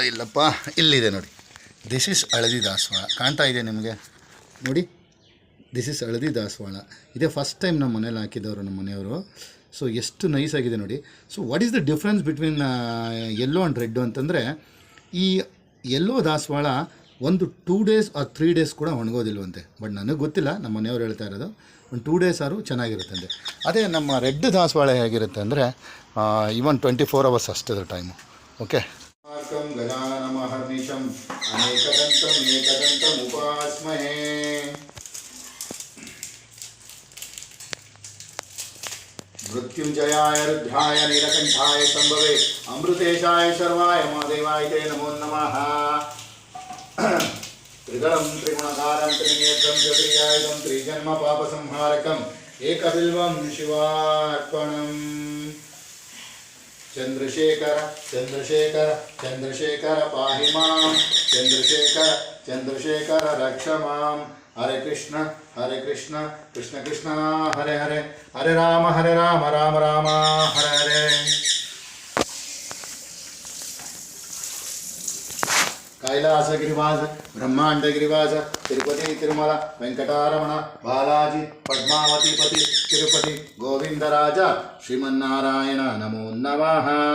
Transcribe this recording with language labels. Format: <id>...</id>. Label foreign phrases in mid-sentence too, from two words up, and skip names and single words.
<kn>ಇಲ್ಲಪ್ಪ, ಇಲ್ಲಿದೆ ನೋಡಿ.</kn> <en>this is</en> <kn>ಹಳದಿ ದಾಸವಾಳ. ಕಾಣ್ತಾ ಇದೆ ನಿಮಗೆ ನೋಡಿ,</kn> <en>this is</en> <kn>ಹಳದಿ ದಾಸವಾಳ. ಇದೇ</kn> <en>first time</en> <kn>ನಮ್ಮ ಮನೇಲಿ ಹಾಕಿದವರು ನಮ್ಮ ಮನೆಯವರು. ಸೊ ಎಷ್ಟು ನೈಸಾಗಿದೆ ನೋಡಿ.</kn> <en>so what is the difference between yellow and red</en> <kn>ಅಂತಂದರೆ, ಈ ಯೆಲ್ಲೋ ದಾಸವಾಳ ಒಂದು</kn> <en>2 days or 3 days</en> <kn>ಕೂಡ ಒಣಗೋದಿಲ್ವಂತೆ. ಬಟ್ ನನಗೆ ಗೊತ್ತಿಲ್ಲ, ನಮ್ಮ ಮನೆಯವ್ರು ಹೇಳ್ತಾ ಇರೋದು ಒಂದು</kn> <en>2 days</en> <kn>ಆದರೂ ಚೆನ್ನಾಗಿರುತ್ತಂತೆ. ಅದೇ ನಮ್ಮ ರೆಡ್ ದಾಸವಾಳ ಹೇಗಿರುತ್ತೆ ಅಂದರೆ,</kn> <en>even 24 hours</en> <kn>ಅಷ್ಟೇ ಟೈಮು. ಓಕೆ,</kn> <sa>मृत्युंजयाय रुद्राय नीलकंठाय संभवे अमृतेशाय सर्वाय महादेवाय ते नमो नमः. त्रिदलं त्रिगुणकारं त्रिनेत्रं चतुर्यायुधं त्रिजन्म पापसंहारकम् एकबिल्वं शिवार्पणम्. चंद्रशेखर चंद्रशेखर चंद्रशेखर पाहि मां, चंद्रशेखर चंद्रशेखर रक्ष मां. हरे कृष्ण कृष्ण कृष्ण हरे हरे, हरे राम राम राम हरे हरे. कैलास गिरिवास ब्रह्मांड गिरिवास तिरुपति तिरुमला वेंकटारमण बालाजी पद्मावती पति तिरुपति गोविंदराज श्रीमन्नारायण नमो नमः.</sa>